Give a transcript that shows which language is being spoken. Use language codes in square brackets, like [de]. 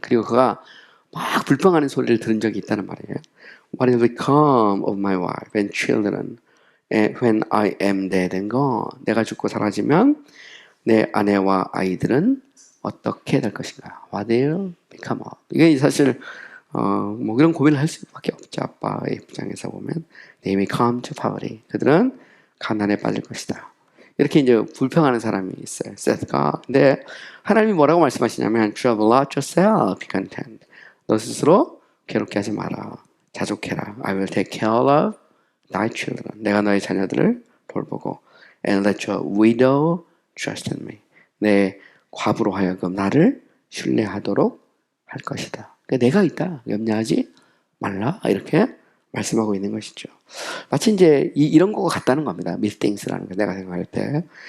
[ko] 그리고 그가 막 불평하는 소리를 들은 적이 있다는 말이에요. [en] What will become of my wife and children when I am dead and gone? [ko] 내가 죽고 사라지면 내 아내와 아이들은 어떻게 될 것인가? [en] What will become of? [ko] 이게 사실 뭐 이런 고민을 할 수밖에 없죠. 아빠의 입장에서 보면 [en] they may come to poverty. [ko] 그들은 가난에 빠질 것이다. 이렇게 이제 불평하는 사람이 있어요. 세트가. 근데 하나님이 뭐라고 말씀하시냐면 [en] trouble not yourself, be content. [ko] 너 스스로 괴롭게 하지 마라. 자족해라. [en] I will take care of thy children. [ko] 내가 너의 자녀들을 돌보고 [en] and let your widow trust in me. [ko] 내 과부로 하여금 나를 신뢰하도록 할 것이다. 그러니까 내가 있다. 염려하지 말라. 이렇게 말씀하고 있는 것이죠. 마치 이제 이런 거가 같다는 겁니다. methings라는 거 내가 생각할 때.